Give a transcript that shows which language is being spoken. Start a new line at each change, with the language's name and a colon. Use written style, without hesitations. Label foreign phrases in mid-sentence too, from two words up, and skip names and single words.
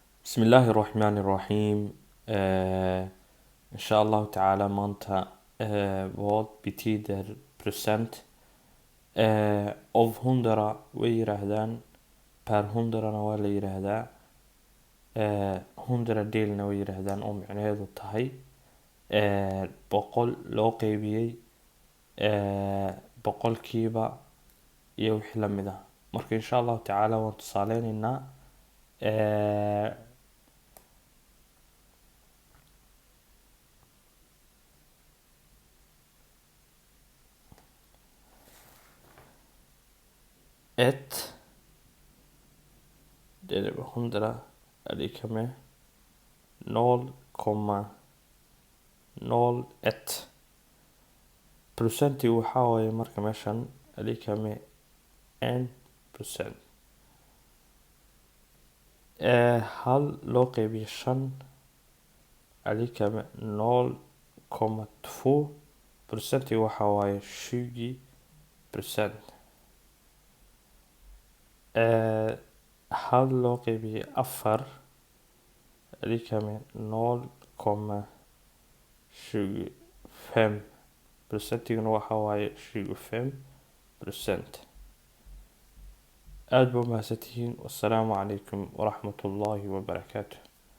Arabic: بسم الله الرحمن الرحيم. إن شاء الله تعالى
Somali: مانتا
Swedish: vad betyder procent
Somali: of 100 way yiraahdaan per 100 waa la yiraahdaa 100 deelna way yiraahdaan oo micnaheedu tahay boqol loo qeybiyey boqolkiiba iyo wixii la mid ah. Marka
Arabic: إن شاء الله تعالى
Somali: waan tusaaleynaynaa
Swedish: ett delat med 100 är lika med 0,01.
Somali: Procentigu waxaa waaye marka meeshan
Swedish: är lika med 1%.
Somali: Hal loo qeybiyo 5
Swedish: är lika med 0,2.
Somali: Procentigu waxaa waaye 20%. Hal loo qeybiyo 4
Swedish: är lika med 0,25.
Somali: Procentiguna waxaa waaye 25%. aad baa mahadsantihiin.
Arabic: والسلام عليكم ورحمة الله وبركاته.